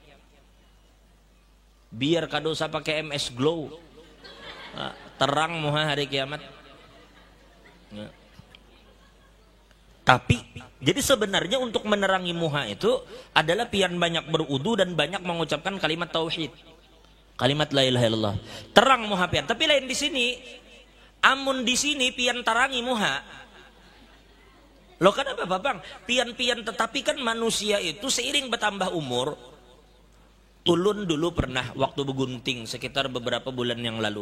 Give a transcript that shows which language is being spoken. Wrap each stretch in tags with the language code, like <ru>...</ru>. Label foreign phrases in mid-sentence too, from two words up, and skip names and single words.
<id>Biar kadosa pakai MS Glow, nah, terang muha hari kiamat. Nah. Tapi jadi sebenarnya untuk menerangi muha itu adalah pian banyak berudu dan banyak mengucapkan kalimat tauhid, kalimat</id> <ar>la ilaha illallah.</ar> <id>Terang muha pian.</id> <bjn>Tapi lain di sini, amun di sini pian tarangi muha.</bjn> <id>Loh kenapa bang? Pian-pian, tetapi kan manusia itu seiring bertambah umur. Ulun dulu pernah waktu begunting sekitar beberapa bulan yang lalu.</id>